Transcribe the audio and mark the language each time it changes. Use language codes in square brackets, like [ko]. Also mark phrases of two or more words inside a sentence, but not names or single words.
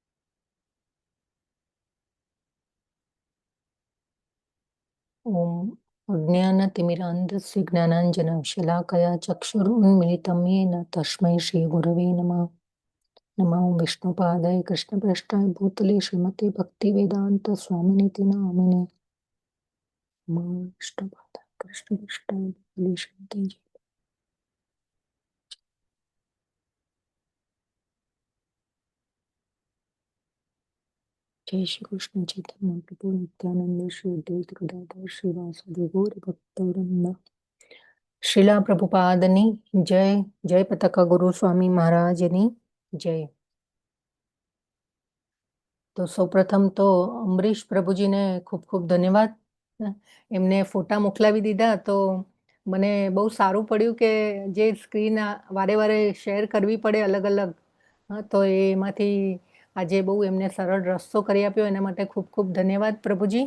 [sa] ઓમ अज्ञानतिमिरान्धस्य ज्ञानाञ्जनशलाकया चक्षुरुन्मिलितं येन तस्मै श्रीगुरवे नमः। नमो विष्णुपादाय कृष्णप्रेष्ठाय भूतले श्रीमते भक्तिवेदान्तस्वामिनिति नामिने। नमो विष्णुपादाय कृष्णप्रेष्ठाय भूतले श्रीमते जय श्री कृष्ण चैतन्य प्रभु नित्यानंद श्री अद्वैत गदाधर श्रीवासुदेव गौर भक्तवृंद। [gu] શ્રીલા પ્રભુપાદની જય। જય પતાકા ગુરુ સ્વામી મહારાજની જય। તો સૌપ્રથમ તો અમરીશ પ્રભુજીને ખૂબ ખૂબ ધન્યવાદ. એમને ફોટા મોકલાવી દીધા તો મને બહુ સારું પડ્યું કે જે સ્ક્રીન વારે વારે શેર કરવી પડે અલગ અલગ, તો એમાંથી આજે બહુ એમને સરળ રસ્તો કરી આપ્યો, એના માટે ખૂબ ખૂબ ધન્યવાદ પ્રભુજી.